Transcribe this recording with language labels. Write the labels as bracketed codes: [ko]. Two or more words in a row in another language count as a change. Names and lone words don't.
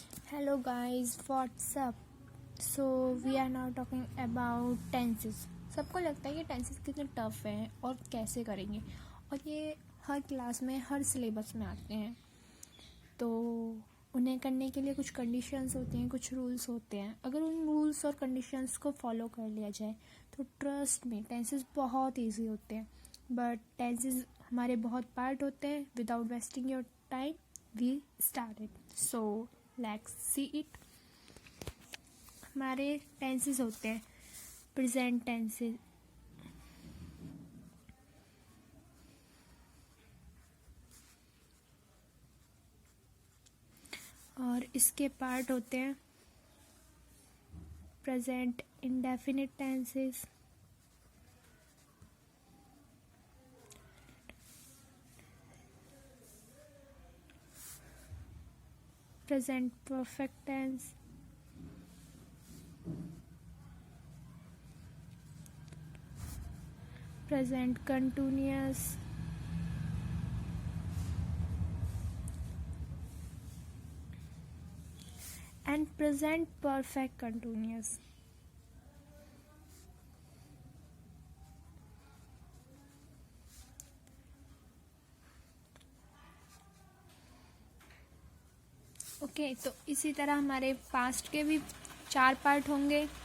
[en] Hello guys, what's up? So we are now talking about tenses. [hi] सबको लगता है कि टेंसेस कितने टफ हैं और कैसे करेंगे, और ये हर क्लास में हर सिलेबस में आते हैं। तो उन्हें करने के लिए कुछ कंडीशंस होती हैं, कुछ रूल्स होते हैं। अगर उन रूल्स और कंडीशंस को फॉलो कर लिया जाए तो ट्रस्ट में टेंसेस बहुत ईजी होते हैं। बट टेंसेस हमारे बहुत पार्ट होते हैं। [en] without wasting your time we started. so let's see it. [hi] हमारे टेंसेस होते हैं [en] present tenses, [hi] और इसके पार्ट होते हैं [en] present indefinite tenses, present perfect tense, present continuous, and present perfect continuous. [hi] ओके, तो इसी तरह हमारे पास्ट के भी 4 पार्ट होंगे।